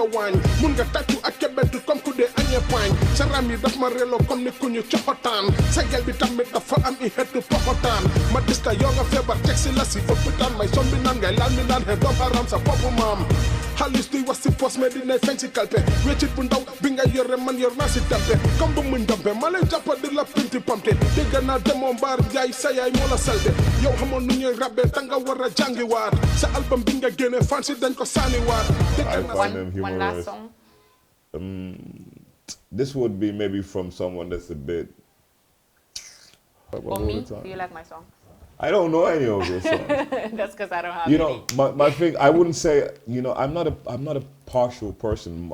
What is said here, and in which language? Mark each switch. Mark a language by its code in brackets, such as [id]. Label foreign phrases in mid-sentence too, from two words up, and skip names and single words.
[wo] waañ mun nga tàccu ak kebentu comme ku dee añee paañ sa ram yi daf ma reeloo comme ni ku ñu coxotaan sa gel bi tamit dafa am i xeetu poxotaan ma dis ka yow nga feebar teg si la si hôpital may som bi naan ngay laal mi naan xe doom haram sa boppu maam xaalis duy wax si poos mais dinay feeñ si kalpe weccit bu ndaw bi nga yore man yor naa si dampe comme bu muñ dampe ma lay jàppa di la pinti pamte dégg naa demoo mbaar jaay sa yaay moo la salde yow xamoon nu ñuy rabbe danga war a jàngi waar sa album bi nga génne fan si dañ ko sànni waar [en] one last song. This would be maybe from someone that's a bit. Or me? Do you like my songs? I don't know any of your songs. That's because I don't have You know, my thing, I wouldn't say, you know, I'm not a partial person.